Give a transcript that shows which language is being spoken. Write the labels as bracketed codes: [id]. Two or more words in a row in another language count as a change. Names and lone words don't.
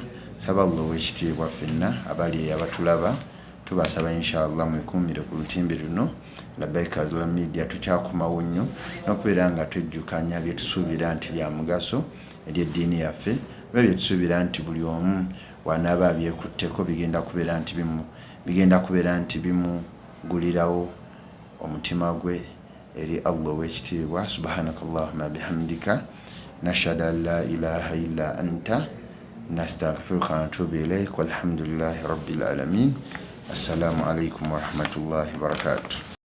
[lg] Saba Allah ow'ekitiibwa ffenna abali abatulaba tubasaba inshallah mwekuumire ku lutimbe luno Labbaika Azula Media, tukyakomawo nnyo n'okubeera nga twejjukanya bye tusuubira nti bya mugaso eri eddiini yaffe, oba bye tusuubira nti buli omu wanaaba abyekutteko bigenda kubeera nti bimugulirawo omutima gwe eri Allah ow'ekitiibwa. [ar] سبحانك اللهم وبحمدك نشهد أن لا إله إلا أنت نستغفرك ونتوب إليك والحمد لله رب العالمين. السلام عليكم ورحمة الله وبركاته.